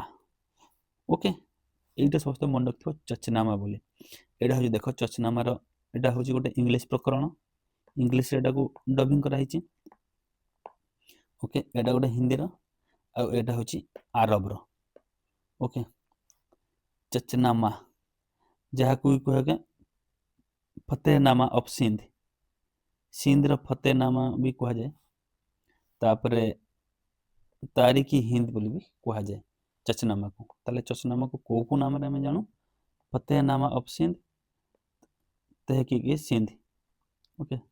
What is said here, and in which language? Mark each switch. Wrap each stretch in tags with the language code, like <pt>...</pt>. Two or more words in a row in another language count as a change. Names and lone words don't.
<or>ଓକେ, এইটা ସମସ୍ତେ ମନେ ରଖିଥିବ ଚଚନାମା ବୋଲି। ଏଇଟା ହଉଛି ଦେଖ ଚଚନାମାର, ଏଇଟା ହଉଛି ଗୋଟେ ଇଂଲିଶ ପ୍ରକରଣ, ଇଂଲିଶରେ ଏଟାକୁ ଡବିଂ କରାହେଇଛି। ଓକେ, ଏଇଟା ଗୋଟେ ହିନ୍ଦୀର, ଆଉ ଏଇଟା ହଉଛି ଆରବର। ओके चचनामा जहाକୁ ବି କୁହାଯାଏ ଫତେହନାମା ଅଫ୍ ସିନ୍ଧ ସିନ୍ଧର ଫତେହନାମା ବି କୁହାଯାଏ ତାପରେ ତାରିଖି ହିନ୍ଦ ବୋଲି ବି କୁହାଯାଏ ଚଚନାମାକୁ ତାହେଲେ ଚଚନାମାକୁ କୋଉ କୋଉ ନାମରେ ଆମେ ଜାଣୁ ଫତେହନାମା ଅଫ୍ ସିନ୍ଧ ତହକିକ ସିନ୍ଧ ଓକେ</or>